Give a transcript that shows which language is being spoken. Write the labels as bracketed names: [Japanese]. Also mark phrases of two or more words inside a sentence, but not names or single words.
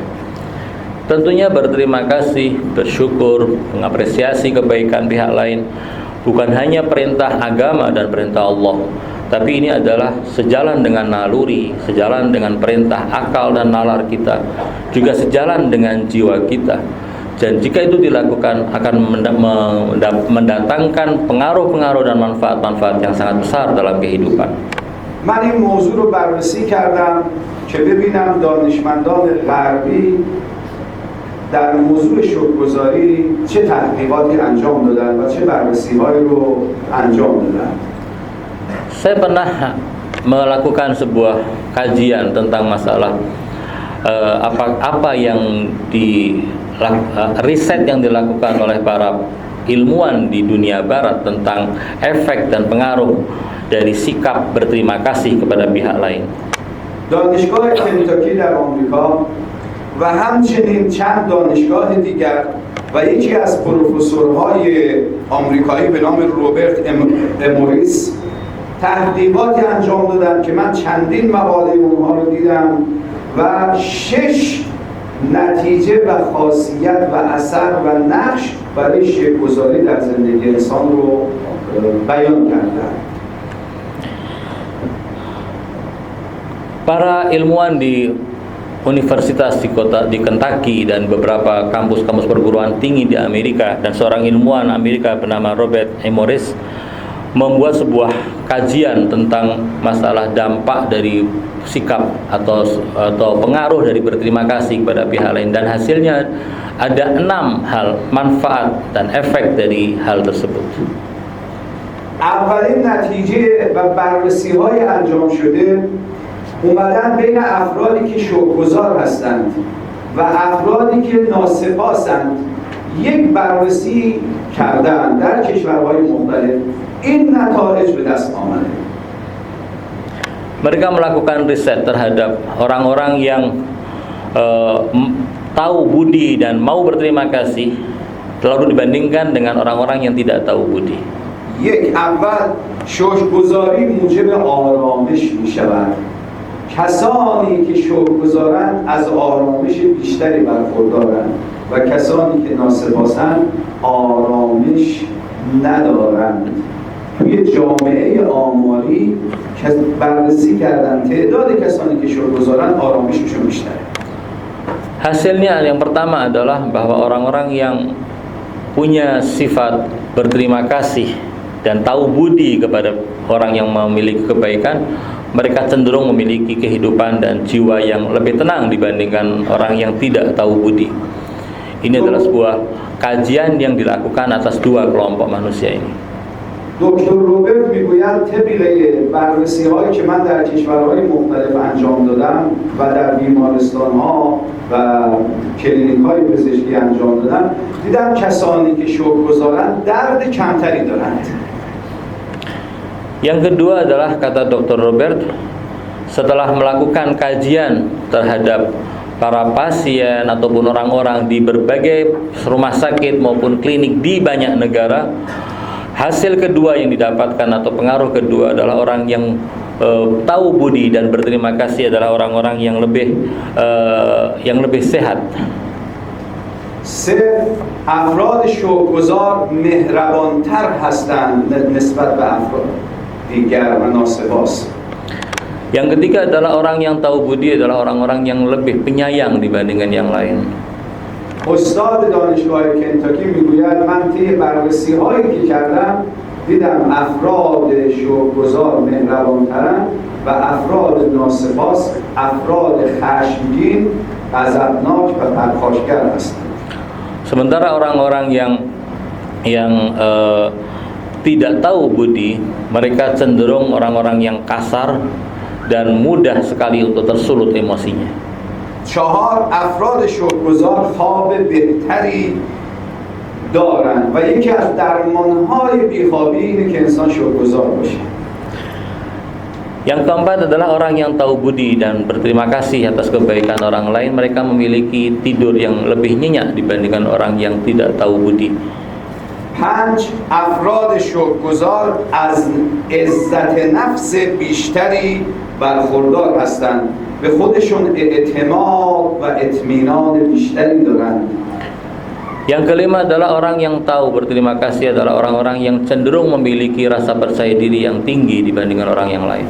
[Indonesian] Tentunya berterima kasih, bersyukur, mengapresiasi kebaikan pihak lain bukan hanya perintah agama dan perintah Allah, tapi ini adalah sejalan dengan naluri, sejalan dengan perintah akal dan nalar kita, juga sejalan dengan jiwa kita. Dan jika itu dilakukan akan mendatangkan pengaruh-pengaruh dan manfaat-manfaat yang sangat besar dalam kehidupan. [Persian] من این موضوع رو بررسی کردم که ببینم دانشمندان غربی در موضوع شکرگزاری چه تحقیقاتی انجام دادن و چه بررسی‌هایی رو انجام دادن. [Indonesian] Saya pernah melakukan sebuah kajian tentang masalah apa yang riset yang dilakukan oleh para ilmuwan di dunia barat tentang efek dan pengaruh dari sikap berterima kasih kepada pihak lain. [Persian] دانشگاه کنتاکی در آمریکا و همچنین چند دانشگاه دیگر و یکی از پروفسورهای آمریکایی به نام روبرت اموریس تحقیقاتی انجام دادن که من چندین مقاله اونها رو دیدم و 6 نتیجه و خاصیت و اثر و نقش برای شکرگزاری در زندگی انسان رو بیان کردن. [Indonesian] Para ilmuwan di universitas di Kentucky dan beberapa kampus-kampus perguruan tinggi di Amerika dan seorang ilmuwan Amerika bernama Robert Emoris membuat sebuah kajian tentang masalah dampak dari sikap atau pengaruh dari berterima kasih kepada pihak lain, dan hasilnya ada 6 hal manfaat dan efek dari hal tersebut. [Persian] اولین نتیجه و بررسی‌های انجام شده اومدن بین افرادی که شکرگزار هستند و افرادی که ناسپاسند یک بررسی کردن در کشورهای مختلف. این نتایج به دست آمده. [Indonesian] Mereka melakukan riset terhadap orang-orang yang tahu budi dan mau berterima kasih, lalu dibandingkan dengan orang-orang yang tidak tahu budi. [Persian] یک اول شکرگزاری موجب آرامش می شود. کسانی که شکرگزارند از آرامش بیشتری برخوردارند و کسانی که ناسپاسند آرامش ندارند. توی جامعه آماری که بررسی کردن تعداد کسانی که شکرگزارند آرامششون بیشتره. [Indonesian] Hasilnya yang pertama adalah bahwa orang-orang yang punya sifat berterima kasih dan tahu budi kepada orang yang memiliki kebaikan, mereka cenderung memiliki kehidupan dan jiwa yang lebih tenang dibandingkan orang yang tidak tahu budi. Ini adalah sebuah kajian yang dilakukan atas 2 kelompok manusia ini. [Persian] دکتر روبرت میگوید طبق بررسی‌هایی که من در کشورهای مختلف انجام دادم و در بیمارستان‌ها و کلینیک‌های پزشکی انجام دادم، دیدم کسانی که شکرگزارند درد کمتری دارند. [Indonesian] Yang kedua adalah, kata Dr. Robert, setelah melakukan kajian terhadap para pasien ataupun orang-orang di berbagai rumah sakit maupun klinik di banyak negara, hasil kedua yang didapatkan atau pengaruh kedua adalah orang yang tahu budi dan berterima kasih adalah orang-orang yang lebih sehat. [Persian] افراد شکرگزار مهربانتر هستند نسبت به افراد دیگر و ناسپاس. [Indonesian] Yang ketiga adalah orang yang tahu budi adalah orang-orang yang lebih penyayang dibandingkan yang lain. [Persian] استاد دانشگاه کنتاکی میگوید من طی بررسی‌هایی که کردم دیدم افراد شکرگزار مهربان‌ترند و افراد ناسپاس افراد خشمگین، غضبناک و پرخاشگر هستند. [Indonesian] Sementara orang-orang yang tidak tahu budi, mereka cenderung orang-orang yang kasar dan mudah sekali untuk tersulut emosinya. [Persian] 4 افراد شکرگزار خواب بهتری دارند و یکی از درمانهای بیخوابی اینه که انسان شکرگزار باشه. [Indonesian] Yang keempat adalah orang yang tahu budi dan berterima kasih atas kebaikan orang lain. Mereka memiliki tidur yang lebih nyenyak dibandingkan orang yang tidak tahu budi. [Persian] 5 افراد شکرگزار از عزت نفس بیشتری برخوردار هستند. به خودشون اعتماد و اطمینان بیشتری دارند. [Indonesian] Yang kelima adalah orang yang tahu berterima kasih adalah orang-orang yang cenderung memiliki rasa percaya diri yang tinggi dibandingkan orang yang lain.